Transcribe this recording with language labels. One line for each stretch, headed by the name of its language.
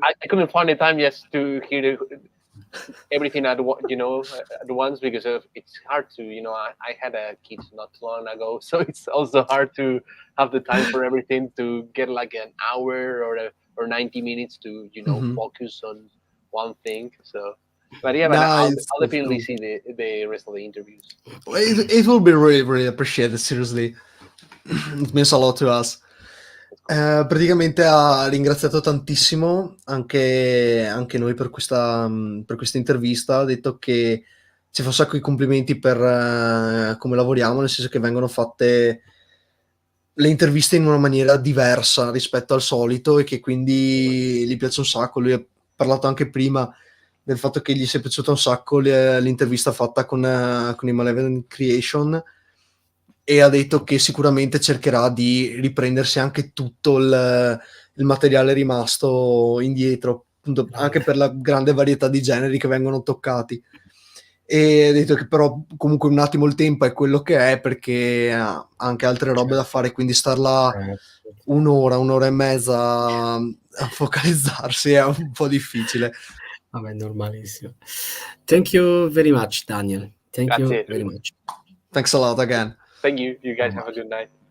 English: I couldn't find the time just to hear everything at once, because it's hard to, I had a kid not too long ago, so it's also hard to have the time for everything, to get like an hour or 90 minutes to focus on one thing. So, but yeah, but I'll definitely see the rest of the interviews. It will be really, really appreciated, seriously. It means a lot to us.
Italian: Praticamente ha ringraziato tantissimo anche noi per questa intervista. Ha detto che ci fa un sacco di complimenti per come lavoriamo, nel senso che vengono fatte le interviste in una maniera diversa rispetto al solito, e che quindi gli piace un sacco. Lui ha parlato anche prima del fatto che gli sia piaciuta un sacco l'intervista fatta con i Malevolent Creation, e ha detto che sicuramente cercherà di riprendersi anche tutto il materiale rimasto indietro, appunto, anche per la grande varietà di generi che vengono toccati. E ha detto che però comunque un attimo il tempo è quello che è, perché ha anche altre robe da fare, quindi star là un'ora e mezza a focalizzarsi è un po' difficile. Vabbè, normalissimo.
English: Thank you very much, Daniel. Thank you very much. Thanks a lot again. Thank you. You guys have a good night.